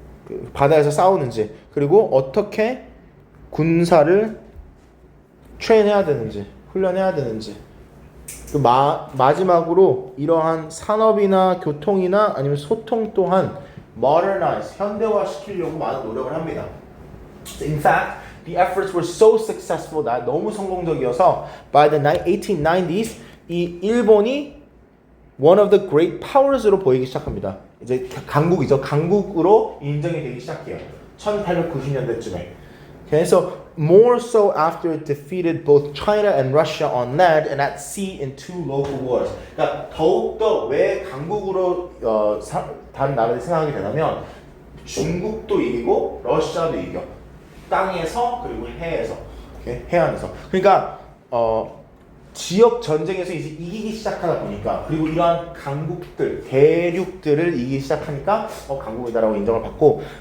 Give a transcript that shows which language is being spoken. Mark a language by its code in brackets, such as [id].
[ko] 그 바다에서 싸우는지, 그리고 어떻게 군사를 트레인해야 되는지, 훈련해야 되는지. 그 마지막으로 이러한 산업이나 교통이나 아니면 소통 또한 modernize, 현대화시키려고 많은 노력을 합니다. [en] In fact, the efforts were so successful that [ko] 너무 성공적이어서 [en] by the 1890s [ko] 이 일본이 [en] one of the great powers로 [ko] 보이기 시작합니다. 이제 강국이죠. 강국으로 인정이 되기 시작해요. 1890년대쯤에. [en] Okay, so more so after it defeated both China and Russia on land and at sea in two local wars. [ko] 그러니까 더욱더 왜 강국으로 다른 나라들이 생각하게 되냐면 중국도 이기고 러시아도 이겨. 땅에서 그리고 해에서, okay? 해안에서. 그러니까 지역 전쟁에서 이제 이기기 시작하다 보니까 그리고 이러한 강국들, 대륙들을 이기기 시작하니까 강국이다라고 인정을 받고.